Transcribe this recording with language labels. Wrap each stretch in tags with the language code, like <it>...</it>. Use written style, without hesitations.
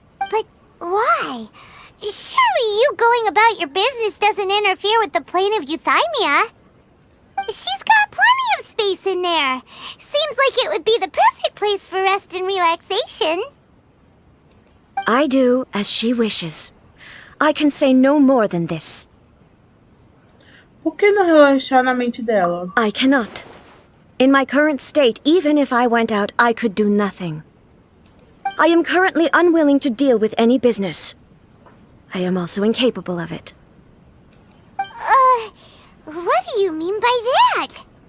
<en>But why? Surely you going about your business doesn't interfere with the plane of euthymia. She's got plenty of space in there. Seems like it would be the perfect place for rest and relaxation. I do as she wishes. I can say no more than this.</en> <pt>Por que não relaxar na mente dela?</pt> <en>I cannot. In my current state, even if I went out, I could do nothing. I am currently unwilling to deal with any business. I am also incapable of it. What do you mean by that?</en>